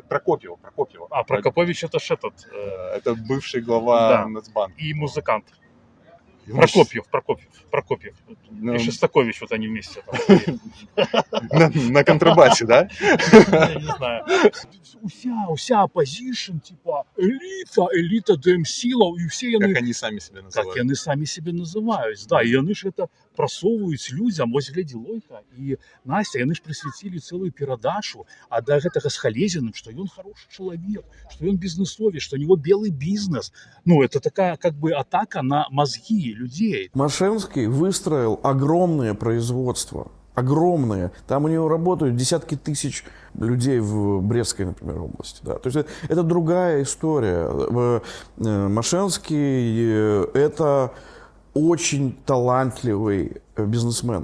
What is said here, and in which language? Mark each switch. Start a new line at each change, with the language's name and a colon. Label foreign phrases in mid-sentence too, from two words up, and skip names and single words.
Russian: Прокопьева. Прокопович это ж этот... Это бывший глава Нацбанка. И музыкант. Прокопьев. И Шестакович, вот они вместе. На контрабасе, да? Я не знаю.
Belarusian: Уся оппозишн, эліта дэмсілаў, і ўсе яны,
Russian: Как они сами себя как называют.
Belarusian: яны самі себе называюць. Да, і яны ж гэта прасоўваюць людзям. Вось глядзі, Лойка і Настя, яны ж прысвяцілі цэлую перадачу, а да гэтага з Халезіным, што ён хороший чалавек, што ён бізнесовец, што
Russian: у него белый бизнес. Ну, это такая как бы атака на мозги людей. Машинский выстроил огромное производство. Огромные. Там у него работают десятки тысяч людей в Брестской, например, области. Да. То есть это другая история. Мошенский – это очень талантливый бизнесмен.